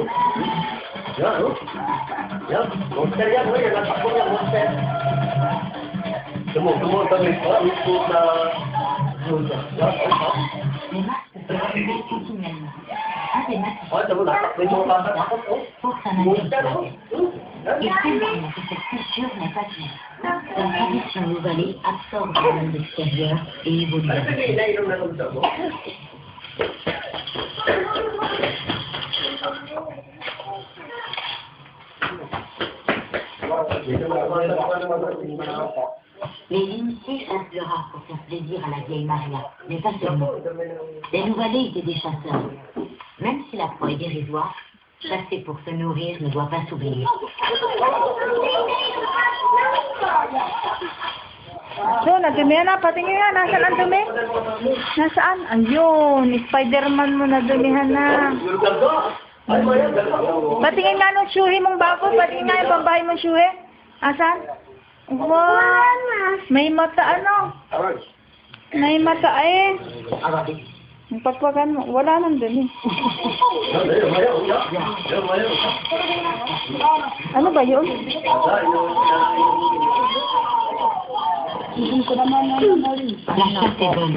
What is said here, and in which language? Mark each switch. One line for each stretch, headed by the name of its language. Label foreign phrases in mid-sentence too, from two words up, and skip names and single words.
Filipino: Yan, oh. Yan, monster yan, oh. Yan, natakbo yan, monster. Tumulong kami. Oh, ito na... Yan, oh, ito mo, natakbo yung mga bata, takot, oh. Monster, oh.
French: Il témoigne que cette culture n'est pas finie. La tradition nouvelle absorbe le monde extérieur et évolue. Les initiés chassent le rat pour faire plaisir à la vieille Maria, mais pas seulement. Les Nouvalais étaient des chasseurs. Même si la proie est dérisoire, chasser pour se nourrir ne doit pas s'oublier.
Filipino: So, nadumi na. Patingin nga. Nasaan ang dumi? Nasaan? Ayun. Spider-Man mo nadumihan na. Patingin nga nung syuhi mong bago. Patingin nga yung pambahay mong syuhi. Asan? Wow. May mata ano? May mata eh. Pagpagan mo, wala nang dumi. Ano ba yun?
French: La chasse est bonne.